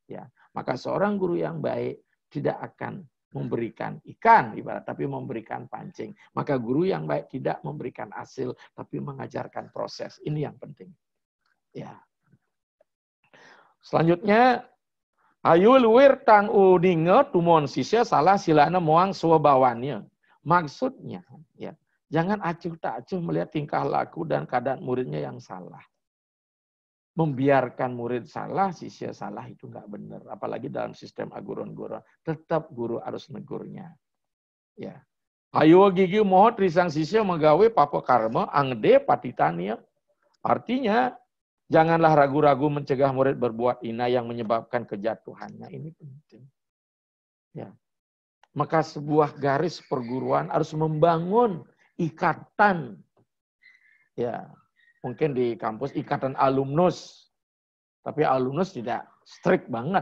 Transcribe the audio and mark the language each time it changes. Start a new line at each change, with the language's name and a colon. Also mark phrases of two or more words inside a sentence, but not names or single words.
Indonesian: Maka seorang guru yang baik tidak akan memberikan ikan ibarat, tapi memberikan pancing. Maka guru yang baik tidak memberikan hasil, tapi mengajarkan proses. Ini yang penting. Ya.
Kawi: Selanjutnya, ayo luwir tang udinge tumon sisya salah silana moang swabawannya.
Indonesian: Maksudnya, ya, jangan acuh tak acuh melihat tingkah laku dan keadaan muridnya yang salah. Membiarkan murid salah, sisya salah itu nggak benar. Apalagi dalam sistem aguron-guron. Tetap guru harus negurnya.
Kawi: Ya. Ayo gigi mohon risang sisya menggawe papa karma angde patitania.
Indonesian: Artinya, janganlah ragu-ragu mencegah murid berbuat ina yang menyebabkan kejatuhannya. Ini penting. Ya. Maka sebuah garis perguruan harus membangun ikatan. Ya. Mungkin di kampus ikatan alumnus. Tapi alumnus tidak strict banget.